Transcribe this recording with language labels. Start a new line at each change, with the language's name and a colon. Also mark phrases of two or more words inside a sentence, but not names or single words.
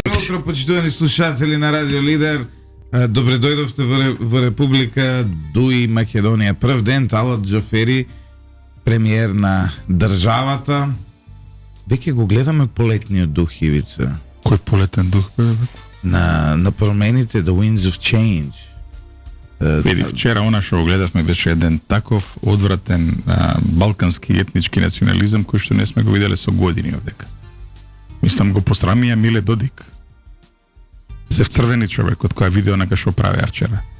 Macedonian: утро, почитувани слушатели на Радио Лидер. Добре дојдовте во Република Дуи Македонија. Прв ден Талат Џафери, премиер на државата. Веќе го гледаме полетниот дух, Ивица. Кој полетен дух? На промените,
English: the winds of change.
Macedonian: Види, вчера она што го гледавме беше еден таков одвратен балкански етнички национализам кој што не сме го виделе со години овдека. Мислам го посрамија Миле Додик. Се вцрвени човек од која видео на што правеа вчера.